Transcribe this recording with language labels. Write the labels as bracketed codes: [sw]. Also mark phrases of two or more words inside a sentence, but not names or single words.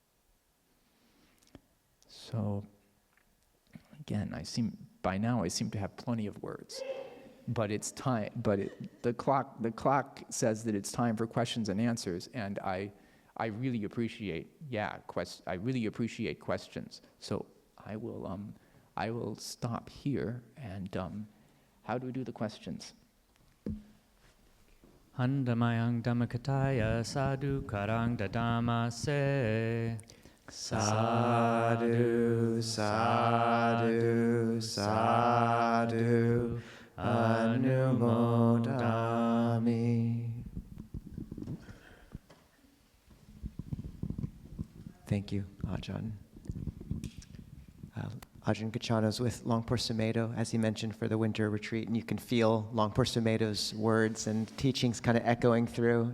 [en] So again, I seem to have plenty of words, but it's time. But the clock says that it's time for questions and answers, and I really appreciate questions. So I will stop here, and how do we do the questions? [pi] Handamayang Dhammakataya sadhu karang dadama se. Sadhu, sadhu, sadhu, anumodami. [en] Thank you, Ajahn. Ajahn Kaccāna is with Longpo Sumedho, as he mentioned, for the winter retreat, and you can feel Longpo Sumedho's words and teachings kind of echoing through.